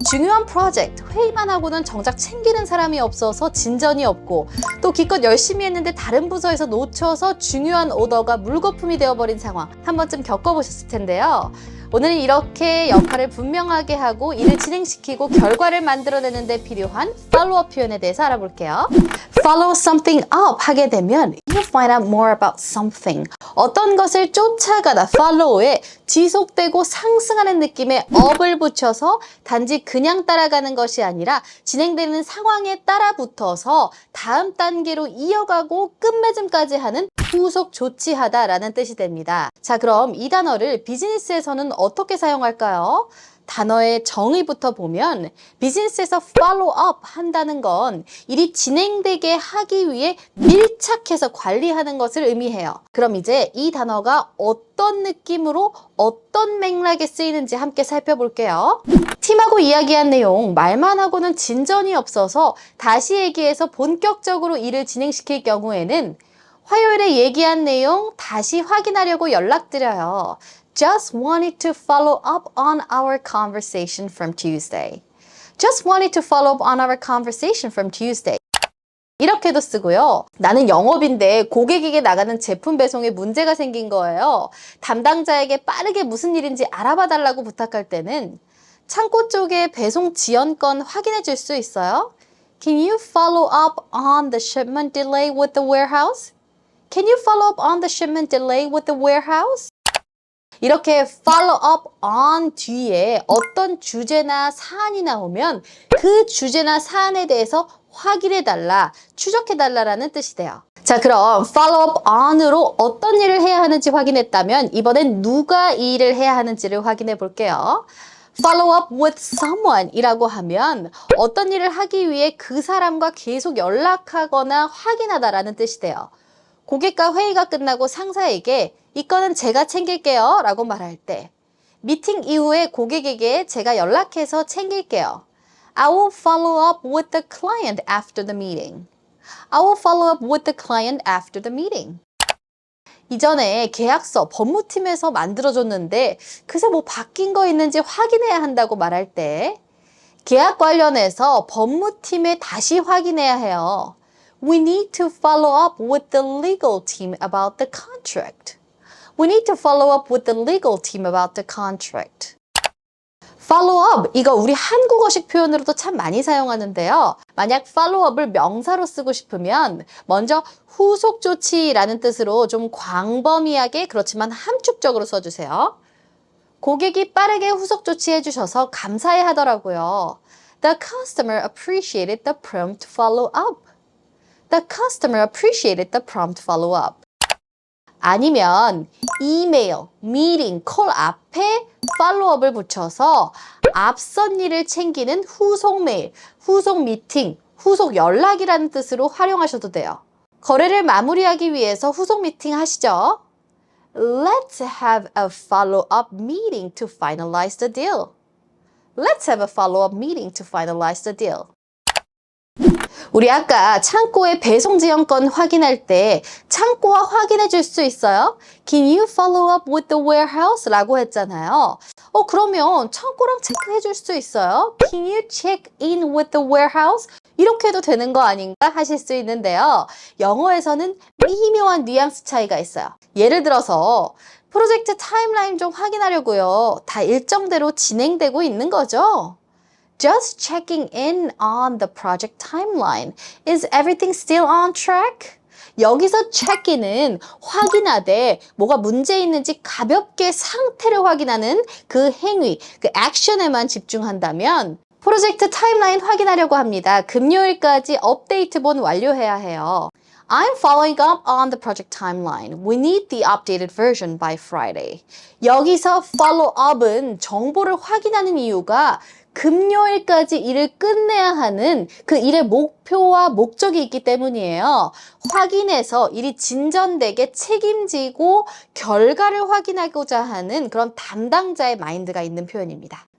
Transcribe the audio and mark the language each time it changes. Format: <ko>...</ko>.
<ko>중요한 프로젝트, 회의만 하고는 정작 챙기는 사람이 없어서 진전이 없고 또 기껏 열심히 했는데 다른 부서에서 놓쳐서 중요한 오더가 물거품이 되어버린 상황 한 번쯤 겪어보셨을 텐데요. 오늘은 이렇게 역할을 분명하게 하고 일을 진행시키고 결과를 만들어내는 데 필요한 팔로우업 표현에 대해서 알아볼게요.</ko> <en>Follow something up</en> <ko>하게 되면</ko> <en>you find out more about something.</en> <ko>어떤 것을 쫓아가다 follow에 지속되고 상승하는 느낌의 up을 붙여서 단지 그냥 따라가는 것이 아니라 진행되는 상황에 따라 붙어서 다음 단계로 이어가고 끝맺음까지 하는 후속 조치하다라는 뜻이 됩니다. 자, 그럼 이 단어를 비즈니스에서는 어떻게 사용할까요? 단어의 정의부터 보면 비즈니스에서 follow up 한다는 건 일이 진행되게 하기 위해 밀착해서 관리하는 것을 의미해요. 그럼 이제 이 단어가 어떤 느낌으로 어떤 맥락에 쓰이는지 함께 살펴볼게요. 팀하고 이야기한 내용 말만 하고는 진전이 없어서 다시 얘기해서 본격적으로 일을 진행시킬 경우에는 화요일에 얘기한 내용 다시 확인하려고 연락드려요.</ko> <en>Just wanted to follow up on our conversation from Tuesday. Just wanted to follow up on our conversation from Tuesday.</en> <ko>이렇게도 쓰고요. 나는 영업인데 고객에게 나가는 제품 배송에 문제가 생긴 거예요. 담당자에게 빠르게 무슨 일인지 알아봐 달라고 부탁할 때는 창고 쪽에 배송 지연 건 확인해 줄 수 있어요?</ko> <en>Can you follow up on the shipment delay with the warehouse? Can you follow up on the shipment delay with the warehouse?</en> <ko>이렇게 follow up on 뒤에 어떤 주제나 사안이 나오면 그 주제나 사안에 대해서 확인해달라, 추적해달라라는 뜻이 돼요. 자, 그럼 follow up on으로 어떤 일을 해야 하는지 확인했다면 이번엔 누가 이 일을 해야 하는지를 확인해 볼게요.</ko> <en>Follow up with someone</en> <ko>이라고 하면 어떤 일을 하기 위해 그 사람과 계속 연락하거나 확인하다라는 뜻이 돼요. 고객과 회의가 끝나고 상사에게 이 건은 제가 챙길게요 라고 말할 때 미팅 이후에 고객에게 제가 연락해서 챙길게요.</ko> <en>I will follow up with the client after the meeting. I will follow up with the client after the meeting.</en> <ko>이전에 계약서 법무팀에서 만들어줬는데 그새 뭐 바뀐 거 있는지 확인해야 한다고 말할 때 계약 관련해서 법무팀에 다시 확인해야 해요.</ko> <en>We need to follow up with the legal team about the contract. We need to follow up with the legal team about the contract.</en> <ko>Follow up, 이거 우리 한국어식 표현으로도 참 많이 사용하는데요. 만약 follow up을 명사로 쓰고 싶으면 먼저 후속 조치라는 뜻으로 좀 광범위하게 그렇지만 함축적으로 써주세요. 고객이 빠르게 후속 조치해 주셔서 감사해 하더라고요.</ko> <en>The customer appreciated the prompt follow up. The customer appreciated the prompt follow-up.</en> <ko>아니면 이메일, 미팅, 콜 앞에 팔로우업을 붙여서 앞선 일을 챙기는 후속 메일, 후속 미팅, 후속 연락이라는 뜻으로 활용하셔도 돼요. 거래를 마무리하기 위해서 후속 미팅 하시죠.</ko> <en>Let's have a follow-up meeting to finalize the deal. Let's have a follow-up meeting to finalize the deal.</en> <ko>우리 아까 창고의 배송 지연 건 확인할 때 창고와 확인해 줄 수 있어요?</ko> <en>Can you follow up with the warehouse?</en> <ko>라고 했잖아요. 그러면 창고랑 체크해 줄 수 있어요?</ko> <en>Can you check in with the warehouse?</en> <ko>이렇게 해도 되는 거 아닌가 하실 수 있는데요. 영어에서는 미묘한 뉘앙스 차이가 있어요. 예를 들어서 프로젝트 타임라인 좀 확인하려고요. 다 일정대로 진행되고 있는 거죠?</ko> <en>Just checking in on the project timeline. Is everything still on track?</en> <ko>여기서 check-in은 확인하되 뭐가 문제 있는지 가볍게 상태를 확인하는 그 행위, 그 액션에만 집중한다면 프로젝트 타임라인 확인하려고 합니다. 금요일까지 업데이트본 완료해야 해요.</ko> <en>I'm following up on the project timeline. We need the updated version by Friday.</en> <ko>여기서 follow up은 정보를 확인하는 이유가 금요일까지 일을 끝내야 하는 그 일의 목표와 목적이 있기 때문이에요. 확인해서 일이 진전되게 책임지고 결과를 확인하고자 하는 그런 담당자의 마인드가 있는 표현입니다.</ko>